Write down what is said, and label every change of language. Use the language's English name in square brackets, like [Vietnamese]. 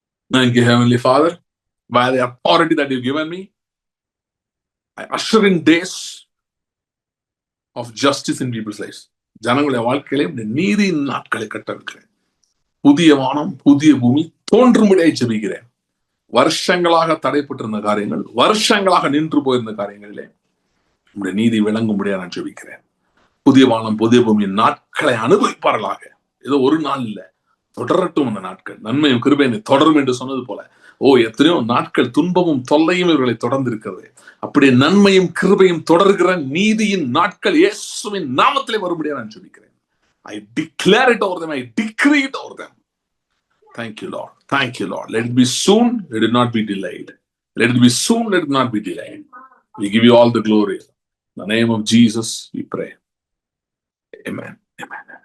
[English] Thank you, Heavenly Father, by the authority that you've given me, I usher in days of justice in people's lives. [Tamil] ஜனங்களுடைய வாழ்க்கையிலே நீதியின் நாட்களை கட்டவிக்கிறேன். புதிய வானம், புதிய பூமி தோன்றும்படியாய் ஜெபிக்கிறேன். வருஷங்களாக தடைப்பட்டிருந்த காரியங்கள், வருஷங்களாக நின்று போயிருந்த காரியங்களிலே நம்முடைய நீதி விளங்கும்படியா நான் ஜெபிக்கிறேன். புதிய வானம், புதிய பூமியின் நாட்களை அனுபவிப்பார்களாக. ஏதோ ஒரு நாள் இல்ல, தொடரட்டும் அந்த நாட்கள். நன்மையும் கிருபையும் தொடரும் என்று சொன்னது போல, எத்தனையோ நாட்கள் துன்பமும் தொல்லையும் இவர்களை தொடர்ந்து இருக்கிறது. அப்படியே நன்மையும் கிருபையும் தொடர்கிற நீதியின் நாட்கள் இயேசுவின் நாமத்திலே வரும்படியா நான் ஜெபிக்கிறேன். [English] I declare it over them, I decree it over them. Thank you, Lord. Thank you, Lord. Let it be soon, let it not be delayed. Let it be soon, let it not be delayed. We give you all the glory. In the name of Jesus, we pray. Amen. Amen.